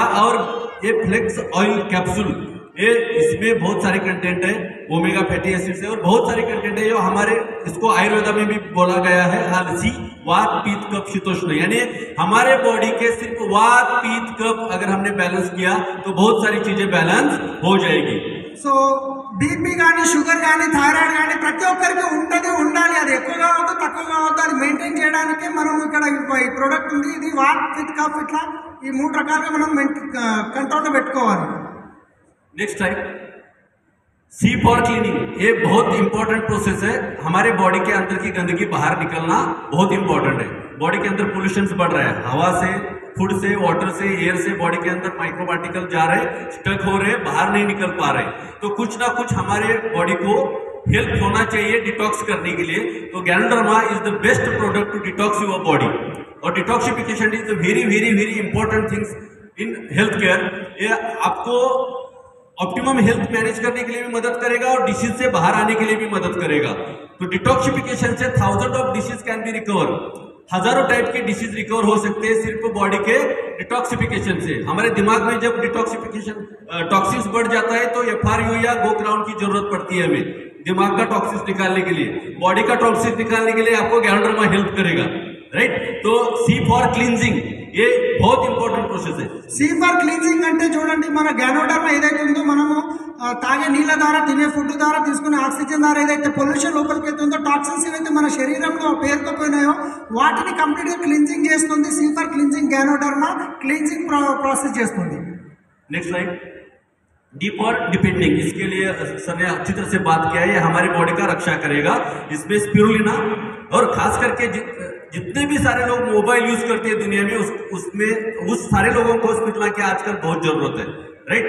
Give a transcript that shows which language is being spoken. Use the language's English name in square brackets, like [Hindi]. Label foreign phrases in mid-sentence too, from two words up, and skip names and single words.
[Hindi] और ये [English] flax oil capsule, [Hindi] ये इसमें बहुत सारे कंटेंट है, [English] omega fatty acids [Hindi] है और बहुत सारे कंटेंट है जो हमारे, इसको आयुर्वेदा में भी बोला गया है अलसी, वात पित्त कफ शीतोष्ण, यानी हमारे बॉडी के सिर्फ वात पित्त कफ अगर हमने बैलेंस किया तो बहुत सारी चीजें बैलेंस हो जाएगी। [Telugu] సో బీపీ కానీ షుగర్ కానీ థైరాయిడ్ కానీ ప్రతి ఒక్కరికి ఉండాలి। అది ఎక్కువగా అవుతుంది తక్కువగా అవుతుంది, అది మెయింటైన్ చేయడానికి మనం ఇక్కడ ఈ ప్రోడక్ట్ ఉంది। ఇది వాట్ విత్ కఫ్, ఇట్లా ఈ 3 రకాలుగా మనం కంట్రోల్లో పెట్టుకోవాలి। [English] next type C for cleaning, [Hindi] ये बहुत [English] important process [Hindi] है। हमारे बॉडी के अंदर की गंदगी बाहर निकलना बहुत इंपॉर्टेंट है। बॉडी के अंदर पोल्यूशन बढ़ रहा है, हवा से, फूड से, वाटर से, एयर से बॉडी के अंदर [English] micro particle [Hindi] जा रहे, स्टक हो रहे, बाहर नहीं निकल पा रहे। तो कुछ ना कुछ हमारे बॉडी को हेल्प होना चाहिए डिटॉक्स करने के लिए। [English] तो Ganoderma is the best product to detox your body. और detoxification is the very very very important things in health care. [Hindi] ये आपको [English] optimum health [Hindi] मैनेज करने के लिए भी मदद करेगा और डिसीज से बाहर आने के लिए भी मदद करेगा। तो डिटॉक्सिफिकेशन से [English] 1000 of disease can be recover, [Hindi] हजारों टाइप के डिसीज रिकवर हो सकते हैं सिर्फ बॉडी के डिटॉक्सिफिकेशन से। हमारे दिमाग में जब [English] detoxification toxins [Hindi] बढ़ जाता है तो FRU या गो क्राउन की जरूरत पड़ती है हमें दिमाग का टॉक्सिन्स निकालने के लिए। बॉडी का टॉक्सिन्स निकालने के लिए आपको गैनोडर्मा हेल्प करेगा, राइट। तो [English] C for cleansing, [Hindi] ये बहुत [English] important process [Hindi] है। [English] C for cleansing [Telugu] అంటే చూడండి, మన గ్యానోడర్మా ఏదైతే ఉందో మనము తాగే నీళ్ళ ద్వారా, తినే ఫుడ్ ద్వారా, తీసుకునే ఆక్సిజన్ ద్వారా ఏదైతే పొల్యూషన్ లోపలికి వెళ్తుందో, టాక్సిన్స్ ఏవైతే మన శరీరంలో పేరుకుపోయినాయో వాటిని కంప్లీట్గా క్లీన్జింగ్ చేస్తుంది। [English] C for cleansing [Telugu] గ్యానోడర్మా [English] cleansing process [Telugu] చేస్తుంది। [English] next slide. D for depending, [Hindi] इसके लिए सर ने अच्छी तरह से बात किया है, ये हमारी बॉडी का रक्षा करेगा। इसमें स्पिरुलिना और खास करके जितने भी सारे लोग [English] mobile use [Hindi] करते हैं दुनिया में उसमें उस सारे लोगों को स्पिरुलिना की आजकल बहुत जरूरत है, राइट?